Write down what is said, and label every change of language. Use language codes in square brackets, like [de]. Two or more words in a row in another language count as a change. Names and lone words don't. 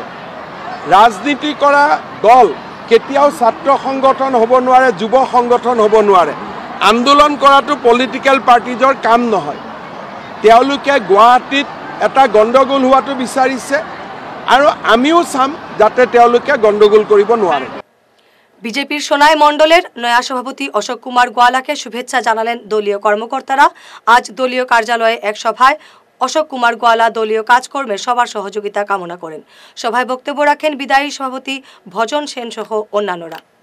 [as] ৰাজনীতি কৰা দল কেতিয়াও ছাত্ৰ সংগঠন হ'ব নোৱাৰে, যুৱ সংগঠন হ'ব নোৱাৰে। আন্দোলন কৰাটো [en] political parties [as] কাম নহয়। তেওঁলোকে গুৱাহাটীত এটা গণ্ডগোল হোৱাটো বিচাৰিছে, আৰু আমিও চাম যাতে তেওঁলোকে গণ্ডগোল কৰিব নোৱাৰে। [bn] বিজেপির সোনাই মণ্ডলের নয়া সভাপতি অশোক কুমার গোয়ালাকে শুভেচ্ছা জানালেন দলীয় কর্মকর্তারা। আজ দলীয় কার্যালয়ে এক সভায় অশোক কুমার গোয়ালা দলীয় কাজকর্মে সবার সহযোগিতা কামনা করেন। সভায় বক্তব্য রাখেন বিদায়ী সভাপতি ভজন সেন সহ অন্যান্যরা।